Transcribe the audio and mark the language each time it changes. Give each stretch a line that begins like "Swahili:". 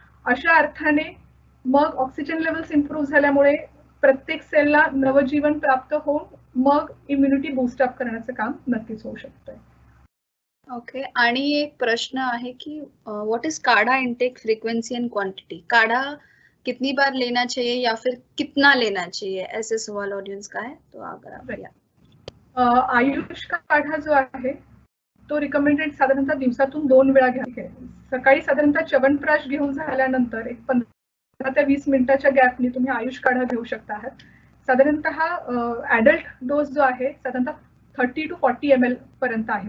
Marathi: अशा अर्थाने मग ऑक्सिजन लेवल्स इम्प्रूव्ह झाल्यामुळे प्रत्येक सेलला नवजीवन प्राप्त होऊन मग इम्युनिटी बूस्टअप करण्याचं काम नक्कीच होऊ शकतं.
English: Okay.
Marathi: आणि एक प्रश्न आहे कि
English: What is kadha intake frequency and quantity?
Hindi: काढ़ा कितनी बार लेना चाहिए या फिर कितना लेना चाहिए, ऐसे सवाल ऑडियंस का है. तो अगर आप
Marathi: आयुष काढ़ा जो आहे तो रिकमेंडेड साधारणतः दिवसातून 2 वेळा घ्यायचा. सकाळी साधारणतः च्यवनप्राश घेऊन झाल्यानंतर एक 15 ते 20 मिनिटाच्या गॅपनी तुम्ही आयुष काढ़ा घेऊ शकता आहात. साधारणतः ऍडल्ट डोस जो आहे साधारणतः 30 to 40 ml पर्यंत आहे.